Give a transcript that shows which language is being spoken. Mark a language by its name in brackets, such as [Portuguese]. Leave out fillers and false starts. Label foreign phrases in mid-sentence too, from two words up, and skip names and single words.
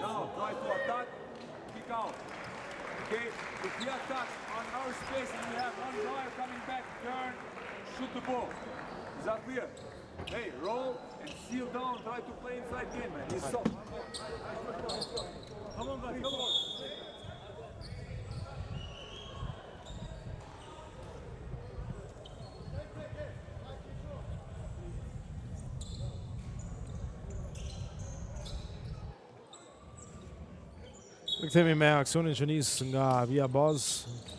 [English] Now try to attack, kick out. Okay? If we attack on our space and we have one player coming back, turn, shoot the ball. Is that clear? Hey, roll and seal down, try to play inside game, man. He's soft. Come on, guys, come on. [Albanian] Rikthehemi me aksionin që nis nga via bazë.